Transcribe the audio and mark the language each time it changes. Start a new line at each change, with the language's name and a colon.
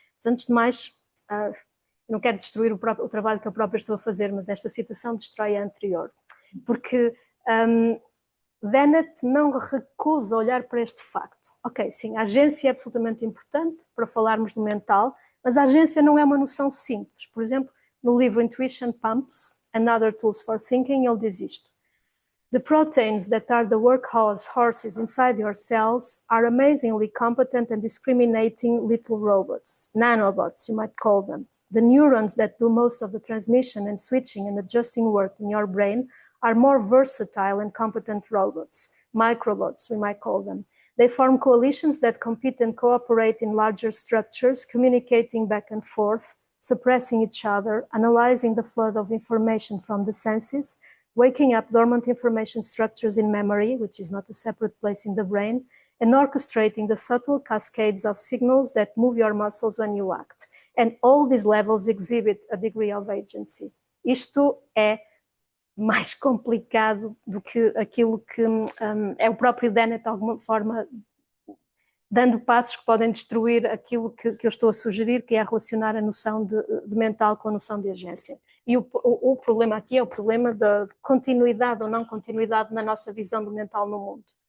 Portuguese: Mas, antes de mais, não quero destruir o trabalho que eu própria estou a fazer, mas esta citação destrói a anterior, porque Dennett não recusa olhar para este facto. Ok, sim, a agência é absolutamente importante para falarmos do mental, mas a agência não é uma noção simples. Por exemplo, no livro Intuition Pumps and Other Tools for Thinking, ele diz isto.
English: The proteins that are the workhorses inside your cells are amazingly competent and discriminating little robots, nanobots, you might call them. The neurons that do most of the transmission and switching and adjusting work in your brain are more versatile and competent robots, microbots, we might call them. They form coalitions that compete and cooperate in larger structures, communicating back and forth, suppressing each other, analyzing the flood of information from the senses, waking up dormant information structures in memory, which is not a separate place in the brain, and orchestrating the subtle cascades of signals that move your muscles when you act. And all these levels exhibit a degree of agency.
Portuguese: Isto é mais complicado do que aquilo que é o próprio Dennett, de alguma forma, dando passos que podem destruir aquilo que eu estou a sugerir, que é relacionar a noção de mental com a noção de agência. E o problema aqui é o problema da continuidade ou não continuidade na nossa visão do mental no mundo.